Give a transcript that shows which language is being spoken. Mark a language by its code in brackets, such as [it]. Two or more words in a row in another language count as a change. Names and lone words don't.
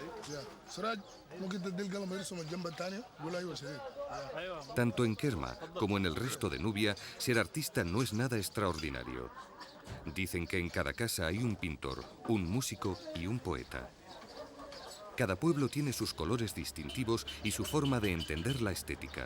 [en] Yeah. Suraj, [ar] ممكن تدي القلم يرسم الجنب الثاني؟ قول ايوه شديد. [es] Tanto en Kerma como en el resto de Nubia, ser artista no es nada extraordinario. Dicen que en cada casa hay un pintor, un músico y un poeta. Cada pueblo tiene sus colores distintivos y su forma de entender la estética.